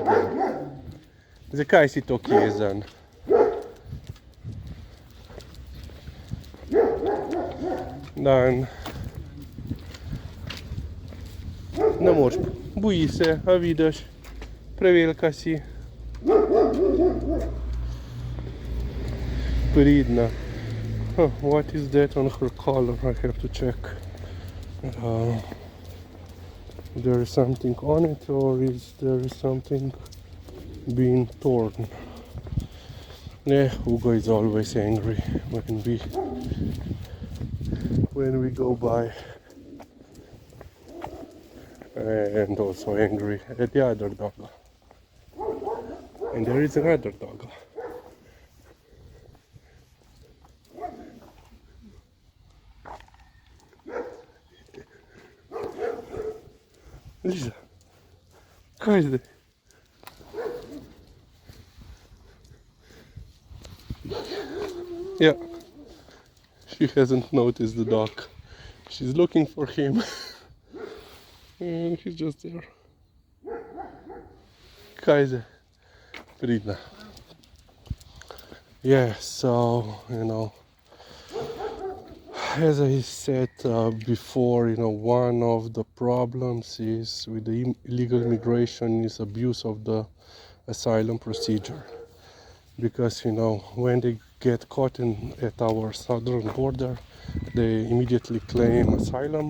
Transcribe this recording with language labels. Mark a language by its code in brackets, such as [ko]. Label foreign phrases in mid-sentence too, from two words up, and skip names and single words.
[sl] Zakaj si tako jezen? Dan. Ne moreš, boji se, a vidiš, prevelika si. Pridna. [en] What is that on her collar? I have to check. There is something on it, or is there something being torn? Yeah, Hugo is always angry when we go by, and also angry at the other dog. And there is another dog. Lisa, [sl] kaj zdaj? [en] Yeah, she hasn't noticed the dog. She's looking for him. And he's just there. [sl] Kaj zdaj? Pridna. [en] Yeah, so, as I said before, one of the problems is with the illegal immigration is abuse of the asylum procedure. Because, when they get caught at our southern border, they immediately claim asylum.